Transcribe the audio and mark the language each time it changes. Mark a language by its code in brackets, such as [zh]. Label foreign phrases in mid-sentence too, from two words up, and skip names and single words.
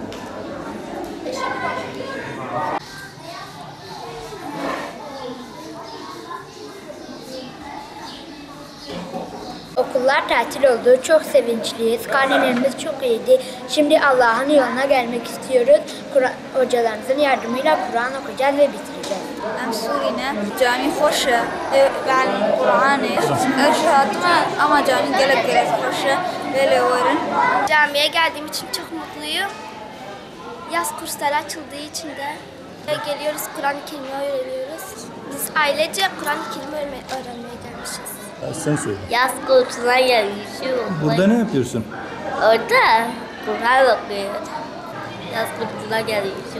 [tr] Okullar tatil oldu. Çok sevinçliyiz. Karnelerimiz çok iyiydi. Şimdi Allah'ın yoluna gelmek istiyoruz. Hocalarımızın yardımıyla Kur'an okuyacağız ve bitireceğiz. [ku] Em Sûrîne, canî xweş e, be'lîm Qur'anê, ew hatime ama canî gelek xweş e, vê lê werin. [tr] Camiye geldiğim için çok mutluyum. Yaz kursları açıldığı için de geliyoruz, Kur'an-ı Kerim'i öğreniyoruz. Biz ailece Kur'an-ı Kerim'i öğrenmeye gelmişiz. Sen söyle. Yaz kursuna gelmişim. Burada ne yapıyorsun? Orada Kur'an okuyoruz. Yaz kursuna gelmişim.